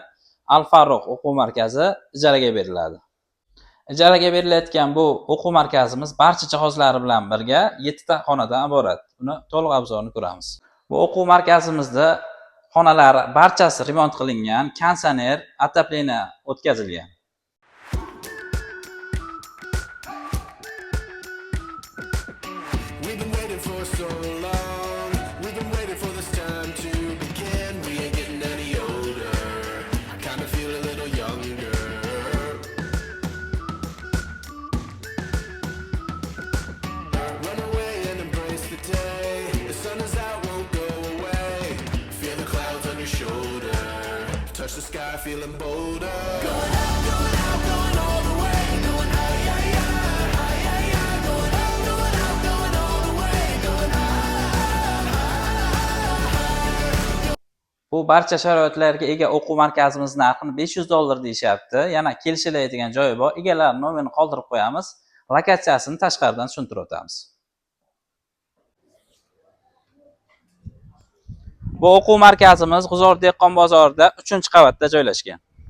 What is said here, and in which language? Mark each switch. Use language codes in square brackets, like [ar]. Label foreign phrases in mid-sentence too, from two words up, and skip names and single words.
[uz] Al-Farruq o'quv markazi ijaraga beriladi. Ijaraga berilayotgan bu o'quv markazimiz barcha jihozlari bilan birga 7 ta xonadan iborat. Uni to'liq obzorini ko'ramiz. Bu o'quv markazimizda xonalari barchasi remont qilingan, konditsioner, отопление o'tkazilgan. [en] We've been waiting for so long. We've been waiting for this time to begin. We ain't getting any older. I kinda feel a little younger. Run away and embrace the day. The sun is out, won't go away. Feel the clouds on your shoulder. Touch the sky, feeling bolder. Going out, going out, going all the way. Going high, high, high, high, high, high. Going out, going out, going all the way. Going high. [uz] Bu barcha sharoitlarga ega o'quv markazimiz narxini $500 deyishyapti. Yana kelishiladigan joyi bor. Egalar nomerini qoldirib qo'yamiz. Lokatsiyasini tashqaridan tushuntirib o'tamiz. Bu o'quv markazimiz G'uzor dehqon bozorida 3-qavatda joylashgan.